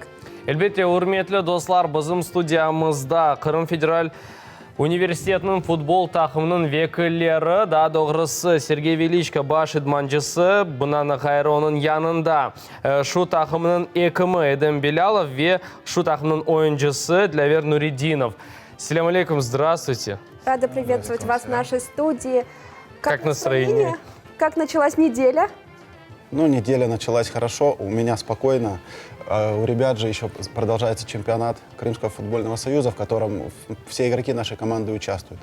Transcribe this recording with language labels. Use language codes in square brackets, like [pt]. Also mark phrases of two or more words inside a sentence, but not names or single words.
[crh] Elbette, hürmetli dostlar, bizim stüdyamızda Kırım Federal Üniversitetinin futbol takımının vekilleri, daha doğrusu Sergey Velichko baş idmançısı, Bınan Hayro'nun yanında şu takımının ekimi Edem Belalov ve şu takımının oyuncusu Dilaver Nuridinov. [ar] سلام عليكم, [ru] здравствуйте. Рада приветствовать вас в нашей студии. Как настроение? Как началась неделя? Ну, неделя началась хорошо, у меня спокойно. У ребят же еще продолжается чемпионат Крымского футбольного союза, в котором все игроки нашей команды участвуют.